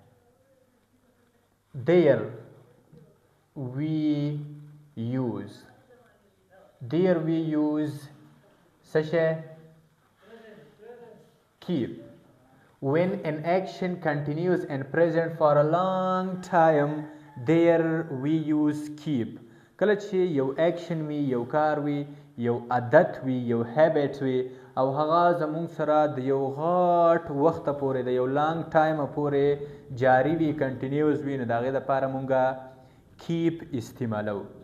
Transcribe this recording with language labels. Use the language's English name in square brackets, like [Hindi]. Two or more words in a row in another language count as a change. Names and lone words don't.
[English] there we use such a keep. When an action continues and present for a long time, there we use keep. [Pashto] کله چې یو اکشن وي، یو کار وي، یو عادت وي، یو هیبټ وي او هغه زمونږ سره د یو غټ وخته پورې، د یو [English] long time [Pashto] پورې جاري وي، کنټینیوز وي، نو د هغې دپاره مونږه کیپ استعمالو.